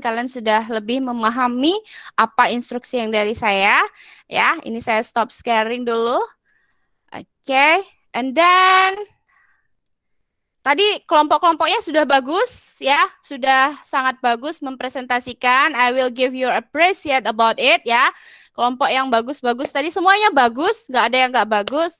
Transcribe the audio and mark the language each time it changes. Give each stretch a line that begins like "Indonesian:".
Indonesian: Kalian sudah lebih memahami apa instruksi yang dari saya. Ya, ini saya stop sharing dulu. Oke,
English: and then
Indonesian: tadi kelompok-kelompoknya sudah bagus ya, sudah sangat bagus mempresentasikan.
English: I will give you appreciate about it ya.
Indonesian: Kelompok yang bagus-bagus tadi semuanya bagus, nggak ada yang nggak bagus.